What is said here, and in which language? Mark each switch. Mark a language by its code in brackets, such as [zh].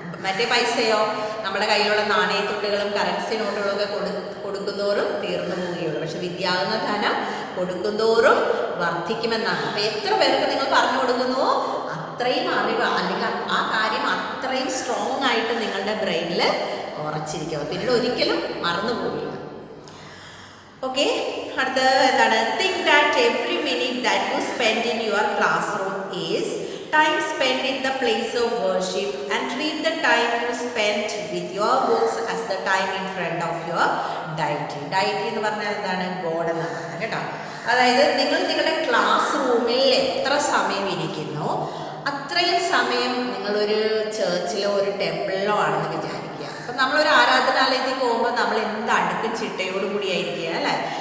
[ml] മറ്റേ പൈസയോ നമ്മുടെ കയ്യിലുള്ള നാണയത്തുട്ടുകളും കറൻസി നോട്ടുകളും ഒക്കെ കൊടുക്കുന്തോറും തീർന്നു പോവുകയുള്ളൂ. പക്ഷെ വിദ്യയാകുന്ന ധനം കൊടുക്കുന്തോറും വർദ്ധിക്കുമെന്നാണ്. അപ്പോൾ എത്ര പേർക്ക് നിങ്ങൾ പറഞ്ഞു കൊടുക്കുന്നുവോ അത്രയും അറിവ് അല്ലെങ്കിൽ ആ കാര്യം അത്രയും സ്ട്രോങ് ആയിട്ട് നിങ്ങളുടെ ബ്രെയിനിൽ ഉറച്ചിരിക്കുക, പിന്നീട് ഒരിക്കലും മറന്നു പോവില്ല. ഓക്കെ, അടുത്തത് എന്താണ്? [en] Think that every minute that you spend in your classroom is time spent in the place of worship and treat the time you spent with your books as the time in front of your deity. [ml] Deity എന്ന് പറഞ്ഞാൽ എന്താണ്? God എന്നാണ് കേട്ടോ. അതായത് നിങ്ങൾ നിങ്ങളുടെ class റൂമിൽ എത്ര സമയം ഇരിക്കുന്നോ അത്രയും സമയം നിങ്ങളൊരു ചേർച്ചിലോ ഒരു ടെമ്പിളിലോ ആണെന്ന് വിചാരിക്കുക. അപ്പം നമ്മളൊരു ആരാധനാലയത്തിൽ പോകുമ്പോൾ നമ്മൾ എന്ത് അടുക്കും ചിട്ടയോടുകൂടി ആയിരിക്കുക അല്ലേ?